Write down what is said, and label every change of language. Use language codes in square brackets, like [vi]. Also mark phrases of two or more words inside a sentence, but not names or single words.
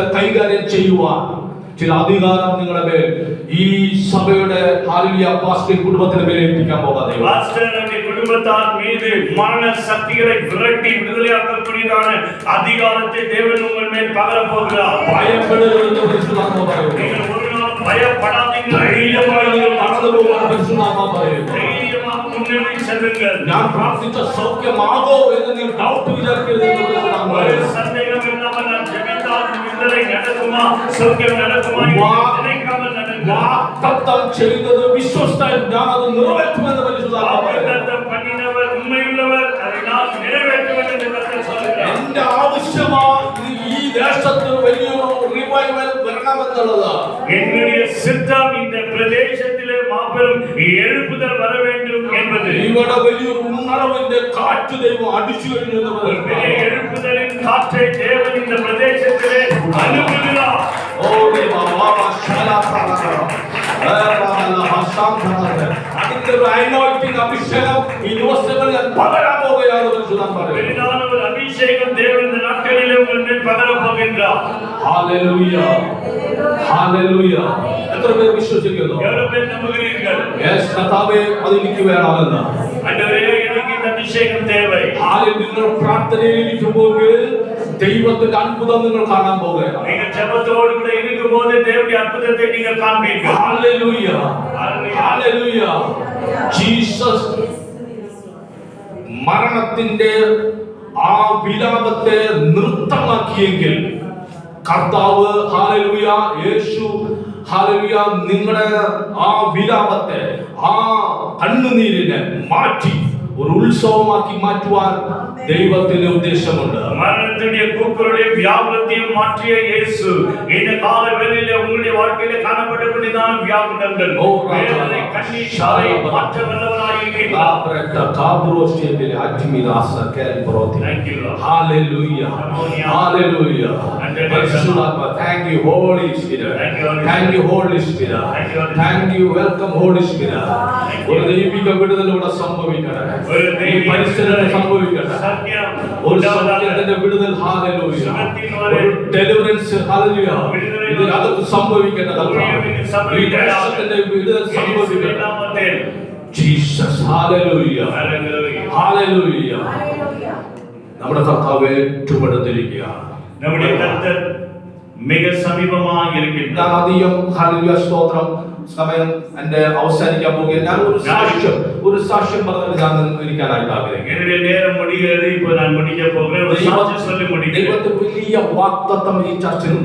[ml] കൈകാര്യം ചെയ്യുവാൻ ചില അധികാരം നിങ്ങളുടെ മേൽ ഈ സഭയുടെ ഹല്ലേലൂയ പാസ്റ്റർ കുടുംബത്തിന്റെ മേൽ ഏൽപ്പിക്കാൻ പോകാതെ [ta] பாஸ்டர் குடும்பத்தார் மீது மரண சக்திகளை விரட்டி விடுதலையாக்கக்கூடியதான அதிகாரத்தை தேவன் உங்கள் மேல் பகர போகிறார். [ml] ഭയപ്പെടരുതെന്ന് പരിശുദ്ധാത്മാവ് പറയുന്നു. [ta] நீங்கள் ஒரு நாள் பயப்படாதீங்க. [ml] ധൈര്യമായി നിങ്ങൾ കടന്നു പോകാൻ പരിശുദ്ധാത്മാവ് പറയുന്നു. [ta] தைரியமாக முன்னேறி செல்லுங்கள். [ml] ഞാൻ പ്രാർത്ഥിച്ച സൗഖ്യമാകോ എന്ന് നിങ്ങൾ ഡൗട്ട് വിചാരിക്കരുതെന്ന് പരിശുദ്ധാത്മാവ് [ta] ஒரு [ml] പറയുന്നു. [ta] சந்தேகம் இல்லாமல் நான் ஜெபித்தால் விடுதலை நடக்குமா, சௌக்கியம் நடக்குமா நினைக்காமல் நடங்க. [ml] വാഗ്ദത്തം ചെയ്തത് വിശ്വസ്തൻ, ഞാൻ അത് നിറവേറ്റുമെന്ന് പരിശുദ്ധാത്മാവ് പറയുന്നു. [ta] வாഗ്ദത്തം பண்ணினவர் உண்மையுള്ളவர், அதை நான் நிறைவேற்றுவேன் என்று கர்த்தர் சொல்கிறார். [ml] എന്റെ ആവശ്യമാണ് ഈ ദേശത്ത് വലിയൊരു റിവൈവൽ വരണമെന്നുള്ളത്. [ta] என்னுடைய சித்தம் இந்த பிரதேசத்திலே மாபெரும் எழுப்புதல் வர வேண்டும் என்பது. [ml] ഇവിടെ വലിയൊരു ഉണർവിന്റെ കാറ്റ് ദൈവം അടിച്ചു കഴിഞ്ഞു. [ta] பெரிய எழுப்புதலின் காற்றை தேவன் இந்த பிரதேசத்திலே அனுப்புகிறார். [ml] അതിന്റെ ഒരു അനോയിന്റിംഗ് അഭിഷേകം ഈ ദിവസങ്ങളിൽ പകരാൻ പോകുകയാണ് പരിശുദ്ധാത്മാവ് പറയുന്നു. [ta] பெரிதான ஒரு அபிஷேகம் தேவன் இந்த நாட்களிலே உங்கள் மேல் பகர போகின்றார். [ml] ഹല്ലേലൂയ ഹല്ലേലൂയ. എത്ര പേർ വിശ്വസിക്കുന്നു? [ta] எவ்வளவு பேர் நம்புகிறீர்கள்? [ml] യെസ് കർത്താവേ, അത് എനിക്ക് വേണമെന്ന്. [ta] ஆண்டவரே, எனக்கு இந்த அபிஷேகம் தேவை. [ml] ആദ്യം നിങ്ങൾ പ്രാർത്ഥനയിൽ ഇരിക്കുമ്പോൾ ദൈവത്തിന്റെ അത്ഭുതം നിങ്ങൾ കാണാൻ പോകുകയാണ്. [ta] நீங்கள் ஜெபத்தோடு கூட இருக்கும்போது தேவனுடைய அற்புதத்தை நீங்கள் காண்பீர்கள். [ml] ഹല്ലേലൂയ ഹല്ലേലൂയ. ജീസസ് മരണത്തിന്റെ ആ വിലാപത്തെ നൃത്തമാക്കിയെങ്കിൽ കർത്താവ് ഹല്ലേലൂയ യേശു ഹല്ലേലൂയ നിങ്ങളുടെ ആ വിലാപത്തെ ആ കണ്ണുനീരിനെ മാറ്റി ഒരു ഉത്സവമാക്കി മാറ്റുവാൻ ദൈവത്തിന് ഉദ്ദേശമുണ്ട്. [ta] மரணத்துடைய கூக்குரலையும் வியாகுலத்தையும் மாற்றிய இயேசு இந்த கால வேளையிலே உங்களுடைய வாழ்க்கையிலே காணப்படக்கூடியதான வியாகுலங்கள் வேதனை கண்ணீர் சாலை மாற்ற வல்லவராய் இருக்கிறார். [en] Thank you, Lord. Hallelujah. Hallelujah. Thank you, Holy Spirit. Thank you, Holy Spirit. Thank you, welcome, Holy Spirit. [ml] ഒരു ദൈവിക വിടുതലൂടെ സംഭവിക്കട്ടെ. ഈ പരിസരത്തെ സംഭവിക്കട്ടെ. ഒരു സൗഖ്യത്തിന്റെ വിടുതൽ, ഹല്ലേലൂയ. ഒരു ഡെലിവറൻസ്, ഹല്ലേലൂയ. ഇതിനകത്ത് സംഭവിക്കട്ടെ. ഈ ദേശത്തിന്റെ വിടുതൽ സംഭവിക്കട്ടെ. ജീസസ്, ഹല്ലേലൂയ. ഹല്ലേലൂയ. നമ്മുടെ കർത്താവ് ഏറ്റുപെടുത്തിരിക്കുകയാണ്. [ta] நம்முடைய கர்த்தர் மிக சமீபமாக இருக்கிறார். [ml] ഞാൻ അധികം ഹല്ലേലൂയ സ്തോത്രം സമയം എന്റെ അവസാനിക്കാൻ പോകുകയാണ്. ഞാൻ ഒരു സാക്ഷ്യം പറഞ്ഞിട്ട് ഞാൻ ഇരിക്കാനായിട്ട് ആഗ്രഹിക്കുന്നു. [ta] என்னுடைய நேரம் முடிகிறது. இப்போ நான் முடிக்க போகிறேன். ஒரு சாட்சி சொல்லி முடிக்கிறேன். [ml] ദൈവത്തിന്റെ വലിയ വാഗ്ദത്തം ഈ ചർച്ചിലുണ്ട്.